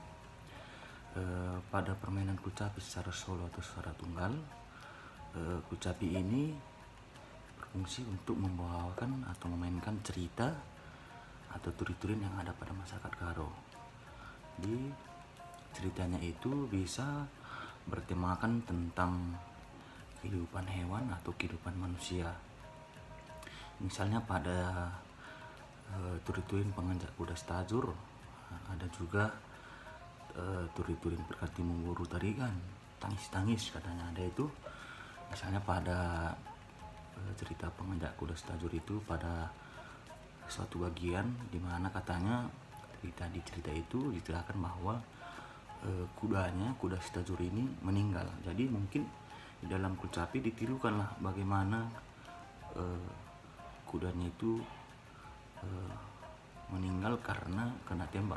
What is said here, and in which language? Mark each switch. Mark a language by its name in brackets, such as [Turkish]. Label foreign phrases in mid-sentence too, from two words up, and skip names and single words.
[Indonesian] Pada permainan kulcapi secara solo atau secara tunggal, kulcapi ini berfungsi untuk membawakan atau memainkan cerita atau turi-turin yang ada pada masyarakat Karo. Di ceritanya itu bisa bertemakan tentang kehidupan hewan atau kehidupan manusia. Misalnya pada turi-turin penganjak kuda stajur, ada juga turi-turin berarti memburu tarigan, tangis-tangis katanya ada itu. Misalnya pada cerita penganjak kuda stajur itu pada suatu bagian di mana katanya di cerita itu diceritakan bahwa kuda stajur ini meninggal. Jadi mungkin di dalam kulcapi ditirukanlah bagaimana kudanya itu meninggal karena kena tembak.